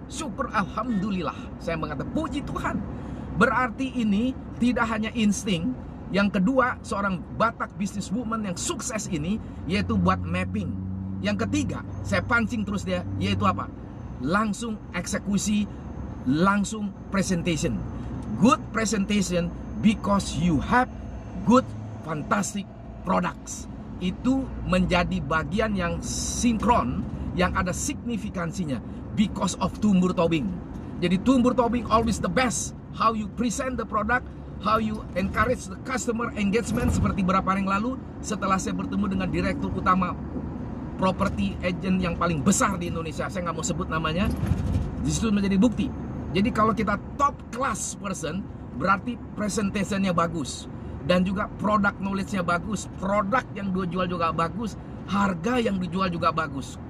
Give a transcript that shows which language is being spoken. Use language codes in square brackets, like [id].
[id] Syukur alhamdulillah. Saya mengatakan puji Tuhan. Berarti ini tidak hanya insting. Yang kedua, seorang Batak business woman yang sukses ini yaitu buat mapping. Yang ketiga, saya pancing terus dia, yaitu apa? Langsung eksekusi, langsung presentation. [en] Good presentation because you have good fantastic products. [id] Itu menjadi bagian yang sinkron, yang ada signifikansinya, because of Tumbur Tobing. [en] Jadi Tumbur Tobing always the best. How you present the product, how you encourage the customer engagement. [id] Seperti beberapa hari yang lalu, setelah saya bertemu dengan direktur utama property agent yang paling besar di Indonesia, saya nggak mau sebut namanya, disitu menjadi bukti. Jadi kalau kita top class person, berarti presentationnya bagus, dan juga product knowledge-nya bagus, produk yang dijual juga bagus, harga yang dijual juga bagus.